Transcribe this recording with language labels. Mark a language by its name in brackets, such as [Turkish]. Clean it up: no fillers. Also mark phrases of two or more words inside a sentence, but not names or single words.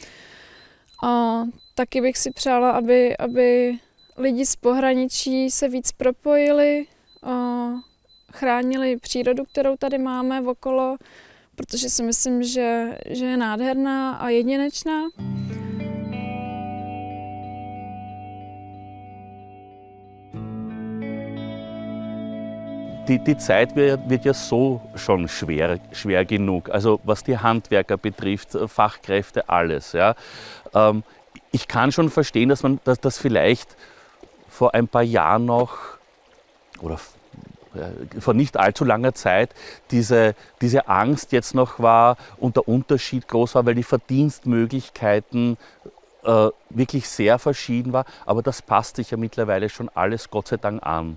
[Czech] Taky bych si přála, aby lidi z pohraničí se víc propojili, chránili přírodu, kterou tady máme okolo, protože si myslím, že je nádherná a jedinečná. [German] Die Zeit wird ja so schon schwer genug, also was die Handwerker betrifft, Fachkräfte, alles. Ja. Ich kann schon verstehen, dass das vielleicht vor ein paar Jahren noch oder vor nicht allzu langer Zeit diese Angst jetzt noch war und der Unterschied groß war, weil die Verdienstmöglichkeiten wirklich sehr verschieden war, aber das passt sich ja mittlerweile schon alles Gott sei Dank an.